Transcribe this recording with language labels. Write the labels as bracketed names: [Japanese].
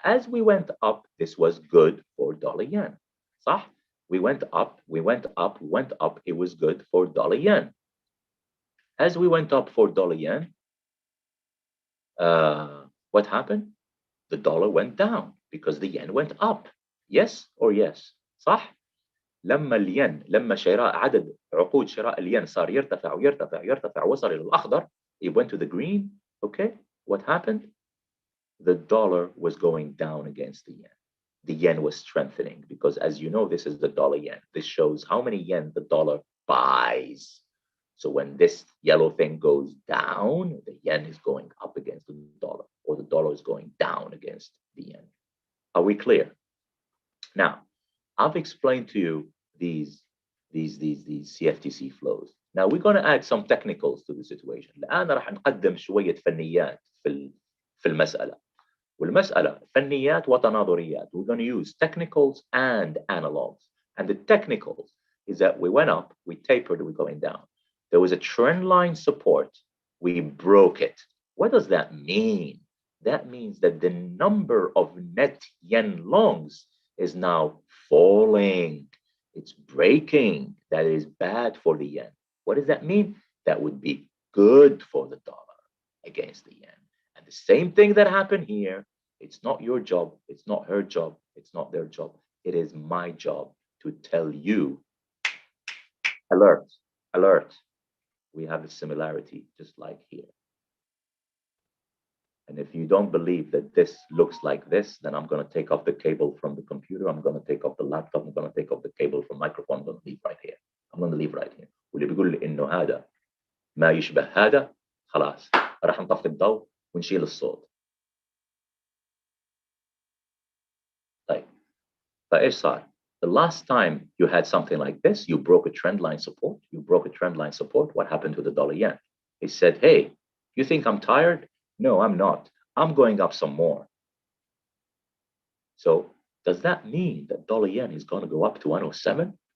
[English] As we went up, this was good for dollar yen. [Arabic] صح? [English] We went up, we went up, we went up. It was good for dollar yen. As we went up for dollar yen, what happened? The dollar went down because the yen went up. Yes or yes? [Arabic] صح؟ لما شراء عدد عقود شراء الين صار يرتفع ويرتفع يرتفع وصل إلى الأخضر, [English] it went to the green. Okay, what happened? The dollar was going down against the yen. The yen was strengthening because, as you know, this is the dollar yen. This shows how many yen the dollar buys. So when this yellow thing goes down, the yen is going up against the dollar, or the dollar is going down against the yen. Are we clear? Now, I've explained to you these CFTC flows. Now we're going to add some technicals to the situation. [Arabic] الآن راح نقدم شوية فنيات في المسألة. والمسألة فنيات وتناظريات. [English] We're going to use technicals and analogs. And the technicals is that we went up, we tapered, we're going down. There was a trend line support, we broke it. What does that mean? That means that the number of net yen longs is now falling. It's breaking. That is bad for the yen. What does that mean? That would be good for the dollar against the yen. And the same thing that happened here, it's not your job, it's not her job, it's not their job. It is my job to tell you, alert, alert. We have a similarity just like here. And if you don't believe that this looks like this, then I'm going to take off the cable from the computer. I'm going to take off the laptop. I'm going to take off the cable from the microphone. I'm going to leave right here. I'm going to leave right here. [Arabic] واللي بيقول لي إنه هذا ما يشبه هذا خلاص راح نطفي الضوء ونشيل الصوت. طيب فإيش صار؟ [English] The last time you had something like this, you broke a trend line support. You broke a trend line support. What happened to the dollar yen? It said, hey, you think I'm tired? No, I'm not. I'm going up some more. So does that mean that dollar yen is going to go up to 107?